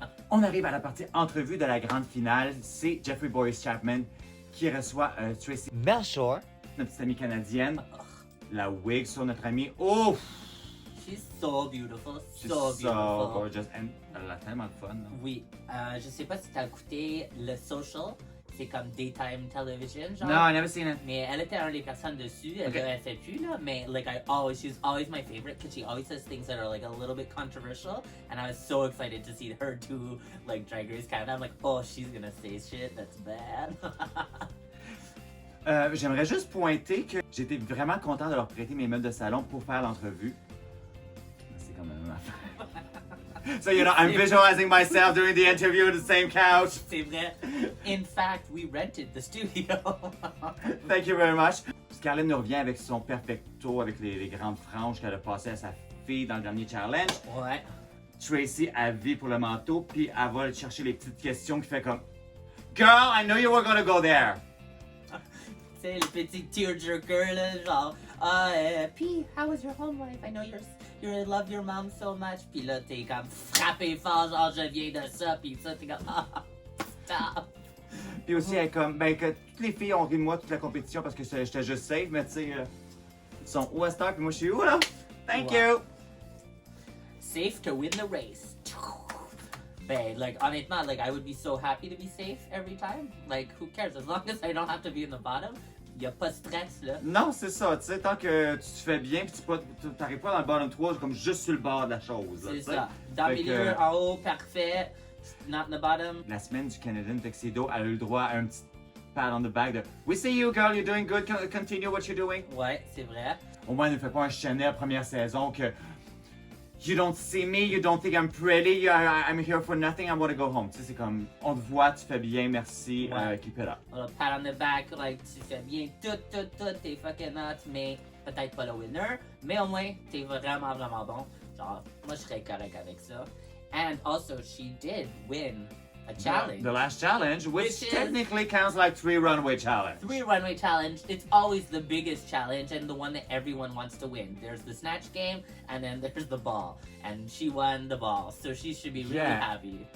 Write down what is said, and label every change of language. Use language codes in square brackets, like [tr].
[fr] On arrive à la partie entrevue de la grande finale. C'est Jeffrey Boyce Chapman qui reçoit Tracy Melchior, notre petite amie canadienne. La wig sur notre amie. Ouf! [en] She's so beautiful, She's so beautiful. So gorgeous. [fr] And elle a tellement de fun. Non? Oui, je sais pas si t'as écouté le Social. C'est comme [en] daytime television, [fr] genre. [en] No, I never seen it. [fr] Mais elle était une des personnes dessus. Elle fait plus là. [en] Mais like she's always my favorite because she always says things that are like a little bit controversial. And I was so excited to see her do like Drag Race Canada. I'm like, oh, she's gonna say shit that's bad. [fr] J'aimerais juste pointer que j'étais vraiment content de leur prêter mes meubles de salon pour faire l'entrevue. C'est quand même une affaire. [en] So, you know, I'm visualizing myself doing the interview on the same couch. [fr] C'est vrai. [en] In fact, we rented the studio. Thank you very much. [fr] Scarlett nous revient avec son perfecto, avec les grandes franges qu'elle a passées à sa fille dans le dernier challenge. Ouais. Tracy a vie pour le manteau, puis elle va chercher les petites questions qui fait comme [en] Girl, I know you were gonna go there. [fr] Tu sais, le petit tearjerker là, genre, P, [en] how was your home life? I know you love your mom so much. [fr] Puis là, t'es comme frappé fort, genre, je viens de ça, puis ça, t'es comme, stop. Puis aussi, elle est comme, ben, que toutes les filles ont ri de moi toute la compétition parce que j'étais juste safe, mais tu sais, ils sont où à cette heure, puis moi je suis où là? [en] Thank you! Safe to win the race. Ben, like, honnêtement, like, I would be so happy to be safe every time. Like, who cares? As long as I don't have to be in the bottom, [fr] y'a pas de stress, là. Non, c'est ça, tu sais, tant que tu te fais bien pis tu t'arrives pas dans le bottom 3, comme juste sur le bord de la chose. C'est ça. Dans le milieu, en haut, parfait. [en] Not in the bottom. [fr] La semaine du Canadian Tuxedo, elle a eu le droit à un petit [en] pat on the back [fr] de [en] We see you, girl, you're doing [fr] good, continue what you're doing. Ouais, c'est vrai. Au moins, elle ne fait pas un Chanel première saison que [en] You don't see me, you don't think I'm pretty, I'm here for nothing, I want to go home. [fr] Tu sais, c'est comme, on te voit, tu fais bien, merci, [en] keep it up. A pat on the back, like, [fr] tu fais bien, tout, t'es fucking hot, mais peut-être pas le winner, mais au moins, t'es vraiment, vraiment bon. Genre, moi, je serais correct avec ça. [en] And also, she did win a challenge. The last challenge, which technically counts like 3 runway challenge. 3 runway challenge. It's always the biggest challenge and the one that everyone wants to win. There's the snatch game and then there's the ball. And she won the ball, so she should be really happy.